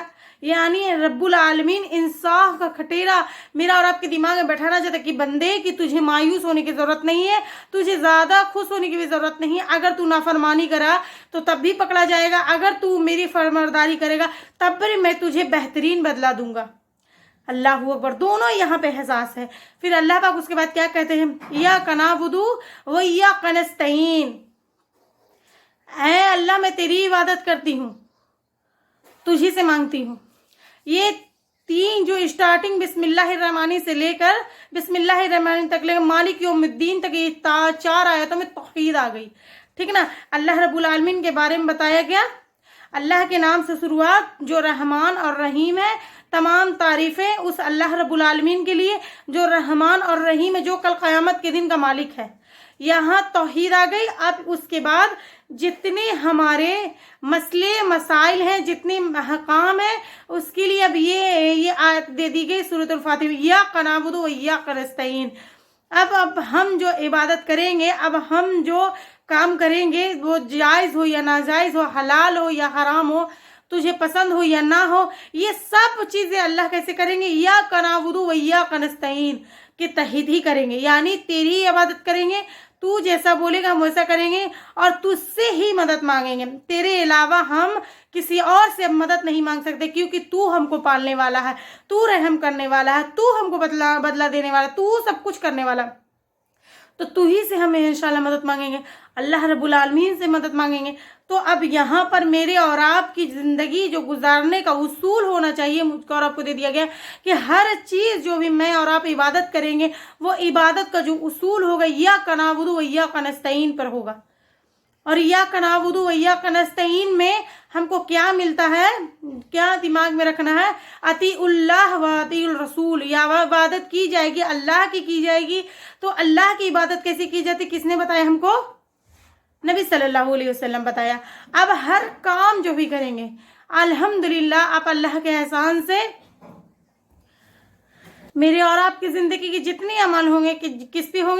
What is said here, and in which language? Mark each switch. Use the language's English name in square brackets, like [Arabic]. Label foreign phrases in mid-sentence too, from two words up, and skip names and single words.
[Urdu] یعنی [Arabic] رب العالمين [Urdu] انصاف کا خطرہ میرا اور آپ کے دماغ میں بٹھانا چاہتا کہ بندے کہ تجھے مایوس ہونے کی ضرورت نہیں ہے، تجھے زیادہ خوش ہونے کی بھی ضرورت نہیں ہے. اگر تو نافرمانی کرا تو تب بھی پکڑا جائے گا، اگر تو میری فرمانبرداری کرے گا تب بھی میں تجھے بہترین بدلہ دوں گا. [Arabic] الله أكبر. [Urdu] دونوں یہاں پے احساس ہے۔ پھر اللہ پاک اس کے بعد کیا کہتے ہیں, [Arabic] إياك نعبد وإياك نستعين, [Urdu] اے اللہ میں تیری عبادت کرتی ہوں، تجھی سے مانگتی ہوں. یہ تین جو اسٹارٹنگ بسم اللہ الرحمٰنی سے لے کر بسم اللہ الرحمٰنی تک لے کر [Arabic] مالك يوم الدين [Urdu] تک یہ 4 آیتوں میں توحید آ گئی، ٹھیک نا. [Arabic] الله رب العالمين [Urdu] کے بارے میں بتایا گیا، اللہ کے نام سے شروعات جو رحمان اور رحیم ہے. تمام تعریفیں اس [Arabic] الله رب العالمين [Urdu] کے لیے جو رحمان اور رحیم ہے، جو کل قیامت کے دن کا مالک ہے. یہاں توحید آ گئی. اب اس کے بعد جتنے ہمارے مسلے مسائل ہیں، جتنے احکام ہیں، اس کے لیے اب یہ آیت دے دی گئی سورۃ الفاتحہ, [Arabic] إياك نعبد وإياك نستعين. [Urdu] اب ہم جو عبادت کریں گے، اب ہم جو کام کریں گے، وہ جائز ہو یا ناجائز ہو، حلال ہو یا حرام ہو، تجھے پسند ہو یا نہ ہو، یہ سب چیزیں اللہ کیسے کریں گے? [Arabic] إياك نعبد وإياك نستعين [Urdu] کے تحت ہی کریں گے، یعنی تیری ہی عبادت کریں گے، تو جیسا بولے گا ہم ویسا کریں گے اور تجھ سے ہی مدد مانگیں گے. تیرے علاوہ ہم کسی اور سے مدد نہیں مانگ سکتے، کیونکہ تو ہم کو پالنے والا ہے، تو رحم کرنے والا ہے، تو ہم کو بدلہ دینے والا، تو سب کچھ کرنے والا. تو تو ہی سے ہمیں ان شاء اللہ مدد مانگیں گے, [Arabic] الله رب العالمين [Urdu] سے مدد مانگیں گے. تو اب یہاں پر میرے اور آپ کی زندگی جو گزارنے کا اصول ہونا چاہیے، مجھ کو اور آپ کو دے دیا گیا کہ ہر چیز جو بھی میں اور آپ عبادت کریں گے، وہ عبادت کا جو اصول ہوگا [Arabic] إياك نعبد وإياك نستعين [Urdu] پر ہوگا. اور [Arabic] إياك نعبد وإياك نستعين [Urdu] میں ہم کو کیا ملتا ہے، کیا دماغ میں رکھنا ہے? [Arabic] أطيعوا الله وأطيعوا الرسول, [Urdu] یا عبادت کی جائے گی اللہ کی جائے گی. تو اللہ کی عبادت کیسے کی جاتی، کس نے بتایا ہم کو؟ نبی [Arabic] صلى الله عليه وسلم [Urdu] بتایا. اب ہر کام جو بھی کریں گے، الحمدللہ آپ اللہ کے احسان سے میرے اور آپ کی زندگی کے جتنے عمل ہوں گے کس پے ہوں گے?